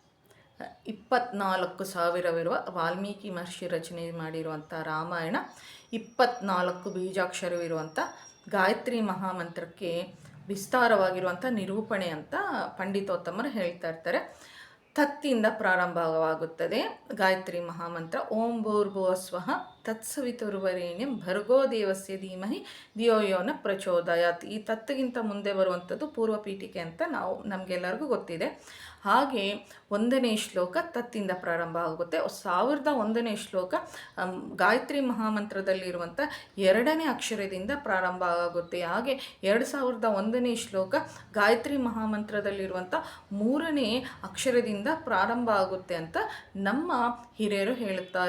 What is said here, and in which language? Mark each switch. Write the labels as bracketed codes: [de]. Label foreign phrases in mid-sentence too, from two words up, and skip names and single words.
[kn] 24,000ವಿರುವ ವಾಲ್ಮೀಕಿ ಮಹರ್ಷಿ ರಚನೆ ಮಾಡಿರುವಂಥ ರಾಮಾಯಣ 24 ಬೀಜಾಕ್ಷರವಿರುವಂಥ ಗಾಯತ್ರಿ ಮಹಾಮಂತ್ರಕ್ಕೆ ವಿಸ್ತಾರವಾಗಿರುವಂಥ ನಿರೂಪಣೆ ಅಂತ ಪಂಡಿತೋತ್ತಮರು ಹೇಳ್ತಾ ಇರ್ತಾರೆ. ತತ್ತಿಂದ ಪ್ರಾರಂಭವಾಗುತ್ತದೆ ಗಾಯತ್ರಿ ಮಹಾಮಂತ್ರ. [sa] ಓಂ ಭೂರ್ಭುವಸ್ವಃ ತತ್ಸವಿತುರ್ವರೇಣ್ಯಂ ಭರ್ಗೋ ದೇವಸ್ಯ ಧೀಮಹಿ ಧಿಯೋ ಯೋ ನ ಪ್ರಚೋದಯಾತ್. [kn] ಈ ತತ್ತಿಗಿಂತ ಮುಂದೆ ಬರುವಂಥದ್ದು ಪೂರ್ವ ಪೀಠಿಕೆ ಅಂತ ನಮಗೆಲ್ಲರಿಗೂ ಗೊತ್ತಿದೆ. ಹಾಗೆ 1ನೇ ಶ್ಲೋಕ ತತ್ತಿಂದ ಪ್ರಾರಂಭ ಆಗುತ್ತೆ. 1001ನೇ ಶ್ಲೋಕ ಗಾಯತ್ರಿ ಮಹಾಮಂತ್ರದಲ್ಲಿರುವಂಥ 2ನೇ ಅಕ್ಷರದಿಂದ ಪ್ರಾರಂಭ ಆಗುತ್ತೆ. ಹಾಗೆ 2001ನೇ ಶ್ಲೋಕ ಗಾಯತ್ರಿ ಮಹಾಮಂತ್ರದಲ್ಲಿರುವಂಥ 3ನೇ ಅಕ್ಷರದಿಂದ ಪ್ರಾರಂಭ ಆಗುತ್ತೆ ಅಂತ ನಮ್ಮ ಹಿರಿಯರು ಹೇಳುತ್ತಾರೆ.